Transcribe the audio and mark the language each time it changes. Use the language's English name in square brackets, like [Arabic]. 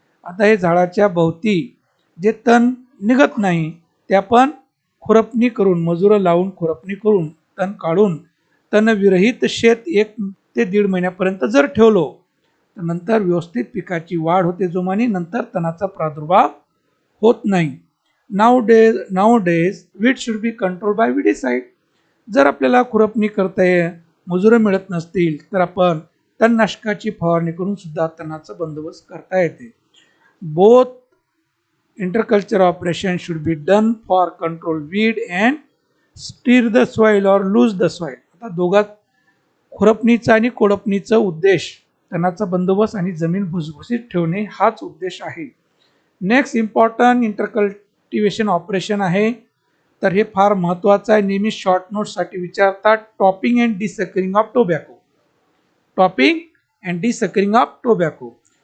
[Marathi] आता हे झाडाच्या भोवती जे तण निघत नाही ते आपण खुरपणी करून, मजुरं लावून खुरपणी करून तण काढून तणविरहित शेत 1 ते 1.5 महिन्यापर्यंत जर ठेवलो तर नंतर व्यवस्थित पिकाची वाढ होते जोमाने, नंतर तणाचा प्रादुर्भाव होत नाही. [English] Now days weed should be control by weedicide. [Marathi] जर आपल्याला खुरपणी करता मजुरं मिळत नसतील तर आपण तणनाशकाची फवारणी करून सुद्धा तणाचा बंदोबस्त करता येते. [English] Both interculture operation should be done for control weed and steer the soil or lose the soil. [Marathi] आता दोघात खुरपणीचा आणि कोळपणीचा उद्देश तणाचा बंदोबस्त आणि जमीन भुसभुशीत ठेवणे हाच उद्देश आहे. [English] next important intercultivation operation [Marathi] आहे, तर हे फार महत्त्वाचं आहे, नेहमी शॉर्ट नोट्ससाठी विचारतात. [English] Topping and desuckering of tobacco. Topping and desuckering of tobacco.